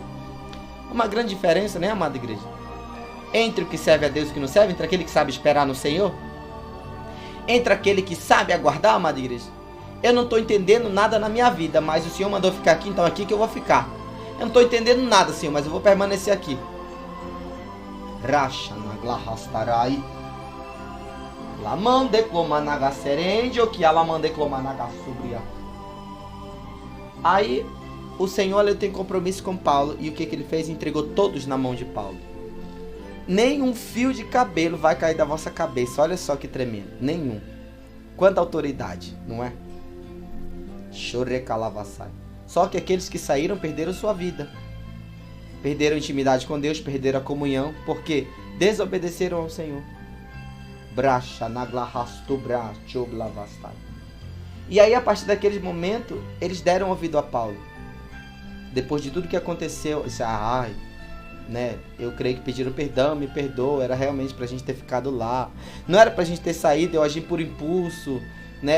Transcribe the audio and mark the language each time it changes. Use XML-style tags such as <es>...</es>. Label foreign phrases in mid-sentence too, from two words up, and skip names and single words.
<pt>Uma grande diferença, né, amada igreja? Entre o que serve a Deus e o que não serve, entre aquele que sabe esperar no Senhor, entre aquele que sabe aguardar, amada igreja. Eu não estou entendendo nada na minha vida, mas o Senhor mandou ficar aqui, então aqui que eu vou ficar. Eu não estou entendendo nada, Senhor, mas eu vou permanecer aqui. Racha naglahastarai. Lamande clomanaga serendio, que alamande clomanaga subria. Aí o Senhor, ele tem compromisso com Paulo, e o que ele fez? Entregou todos na mão de Paulo. Nem um fio de cabelo vai cair da vossa cabeça. Olha só que tremendo. Nenhum. Quanta autoridade, não é? Chorecalavassai. Só que aqueles que saíram perderam sua vida. Perderam a intimidade com Deus, perderam a comunhão, porque desobedeceram ao Senhor. Bracha naglahastu bracho blavastai. E aí, a partir daquele momento, eles deram ouvido a Paulo. Depois de tudo que aconteceu, disse, né? Eu creio que pediram perdão, me perdoa, era realmente pra gente ter ficado lá. Não era pra gente ter saído, eu agi por impulso, né?</pt>